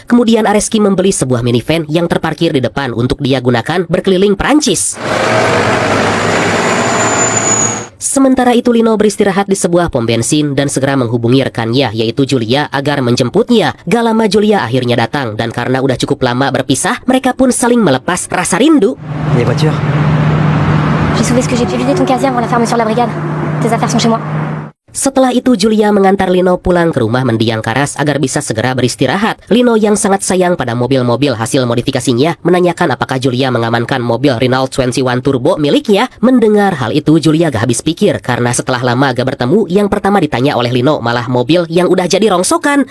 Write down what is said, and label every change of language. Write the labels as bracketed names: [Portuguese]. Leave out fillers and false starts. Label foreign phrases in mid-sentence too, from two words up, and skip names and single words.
[Indonesian] Kemudian Areski membeli sebuah minivan yang terparkir di depan untuk dia gunakan berkeliling Perancis. Sementara itu, Lino beristirahat di sebuah pom bensin dan segera menghubungi rekannya yaitu Julia agar menjemputnya. Gak lama Julia akhirnya datang dan karena udah cukup lama berpisah, mereka pun saling melepas rasa rindu. [French] Les voitures. J'ai sauvé ce que j'ai pu vider ton casier avant la fermeture de la brigade. Tes affaires sont chez moi. [Indonesian] Setelah itu, Julia mengantar Lino pulang ke rumah mendiang Karas agar bisa segera beristirahat. Lino yang sangat sayang pada mobil-mobil hasil modifikasinya menanyakan apakah Julia mengamankan mobil Renault 21 Turbo miliknya. Mendengar hal itu, Julia gak habis pikir karena setelah lama gak bertemu, yang pertama ditanya oleh Lino malah mobil yang udah jadi rongsokan.